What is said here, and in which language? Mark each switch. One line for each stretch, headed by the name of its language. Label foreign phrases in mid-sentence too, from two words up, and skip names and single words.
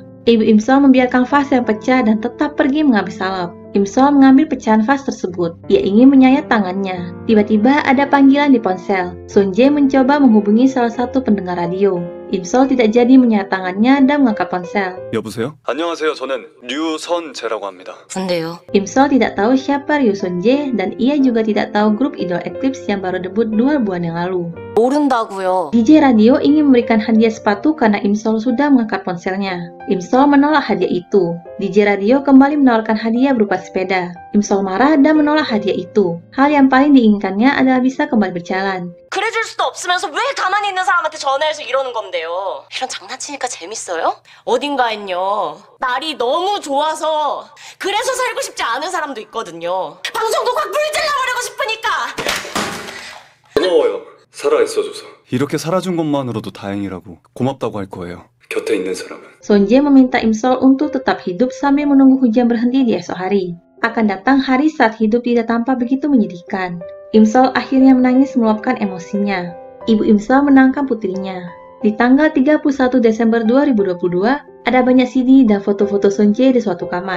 Indonesian: Ibu Imsol membiarkan vas yang pecah dan tetap pergi mengambil salep. Imsol mengambil pecahan vas tersebut. Ia ingin menyayat tangannya. Tiba-tiba ada panggilan di ponsel. Seung-jae mencoba menghubungi salah satu pendengar radio. Imsol tidak jadi menyayat tangannya dan mengangkat ponsel.
Korean: 여보세요? 안녕하세요. 저는 류선재라고 합니다. 근데요.
Indonesian: Imsol tidak tahu siapa Ryo Seung-jae dan ia juga tidak tahu grup idol Eclipse yang baru debut 2 bulan yang lalu.
Korean: 모른다고요.
Indonesian: DJ radio ingin memberikan hadiah sepatu karena Imsol sudah mengangkat ponselnya. Imsol menolak hadiah itu. DJ radio kembali menawarkan hadiah berupa sepeda. Imsol marah dan menolak hadiah itu. Hal yang paling diinginkannya adalah bisa kembali berjalan.
Korean: 그래줄 수도 없으면서 왜 가만히 있는 사람한테 전화해서 이러는 건데요. 이런 장난치니까 재밌어요? 어딘가엔요. 날이 너무 좋아서 그래서 살고 싶지 않은 사람도 있거든요. 방송도 확 불질러버리고 싶으니까. 고마워요. 살아있어줘서. 이렇게 살아준 것만으로도 다행이라고 고맙다고 할 거예요. 곁에 있는 사람은.
Indonesian: Seung-jae meminta Imsol untuk tetap hidup sambil menunggu hujan berhenti di esok hari. Akan datang hari saat hidup tidak tampak begitu menyedihkan. Imsol akhirnya menangis meluapkan emosinya. Ibu Imsol menangkap putrinya. Di tanggal 31 Desember 2022, ada banyak CD dan foto-foto Seung-jae di suatu kamar.